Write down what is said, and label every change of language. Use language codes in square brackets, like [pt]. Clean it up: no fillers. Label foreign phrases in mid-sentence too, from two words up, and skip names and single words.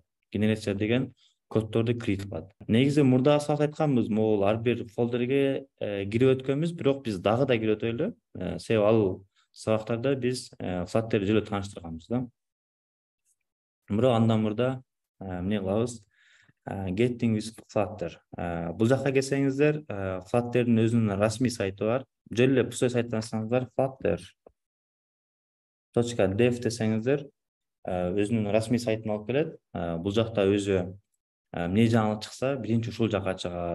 [ky] Генерация деген коддорду киргизип калат. Негизи мурда сабак айтканбыз, могул ар бир фолдерге кирип өткөнбүз, бирок биз дагы да кирип өтөлү. Себеби ал сабактарда биз Flutter жөлө тааныштырганбыз да. Бирок андан мурда эмне кылабыз? [en] Getting with Flutter. [ky] Бул жакка келсеңиздер, Flutter'дын өзүнүн расмий сайты бар. Жөн эле пустой сайттан ачсаңыздар, flutter.dev десеңиздер, өзүнүн расмий сайтына алып келет. Бул жакта өзү эмне жаңылык чыкса, биринчи ушул жакка чыгат.